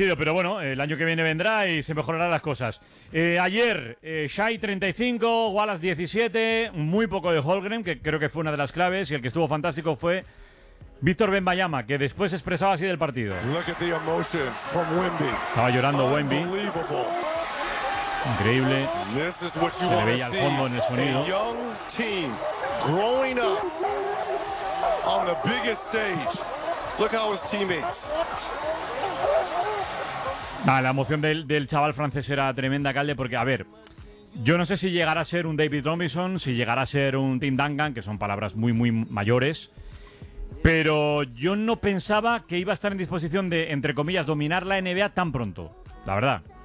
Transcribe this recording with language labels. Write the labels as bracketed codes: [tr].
[es] Pero bueno, el año que viene vendrá y se mejorarán las cosas. Ayer, Shai 35, Wallace 17, muy poco de Holmgren, que creo que fue una de las claves. Y el que estuvo fantástico fue Víctor Wembanyama, que después expresaba así del partido. [en] Look at the emotion from Wemby. [es] Estaba llorando Wemby. Increíble. Se le veía al fondo en el sonido. [en] A young team growing up on the biggest stage. Look how his teammates. [es] Ah, la emoción del chaval francés era tremenda, Calde, porque, a ver, yo no sé si llegará a ser un David Robinson, si llegará a ser un Tim Duncan, que son palabras muy, muy mayores, pero yo no pensaba que iba a estar en disposición de, entre comillas, dominar la NBA tan pronto, la verdad.